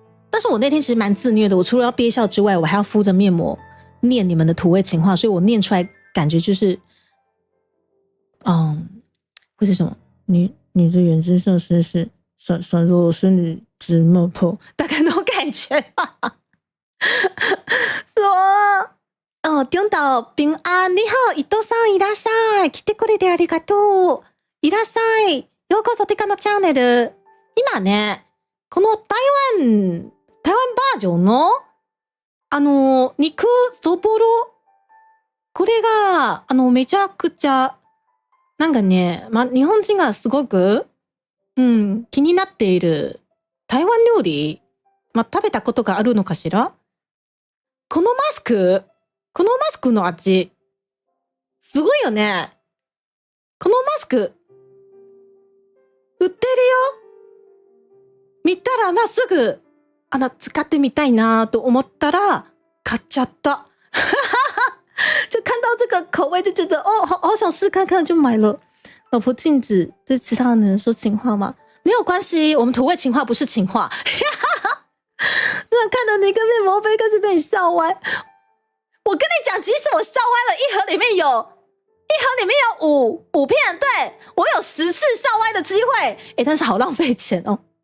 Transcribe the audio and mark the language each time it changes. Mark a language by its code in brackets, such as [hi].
[zh] 但是我那天其实蛮自虐的，我除了要憋笑之外，我还要敷着面膜念你们的土味情话，所以我念出来感觉就是会是什么？你的眼睛像星星，闪着我心里直冒泡，大概那种感觉吧。说中岛平安，你好，伊藤さん [ja] いらっしゃい。来てくれてありがとう。いらっしゃい。ようこそテカのチャンネル。今ね、この台湾バージョンの肉そぼろ、これがめちゃくちゃなんかね、日本人がすごく気になっている台湾料理、食べたことがあるのかしら？このマスクの味、すごいよね。このマスク、売ってるよ。見たらすぐ、使ってみたいなと思ったら、買っちゃった。 [zh] 就看到这个口味就觉得好想试看看，就买了。老婆禁止对其他人说情话吗？没有关系，我们土味情话不是情话。真的看到你跟面膜杯开始被你笑歪。我跟你讲，即使我笑歪了，一盒里面有五片，对，我有10次笑歪的机会，但是好浪费钱哦。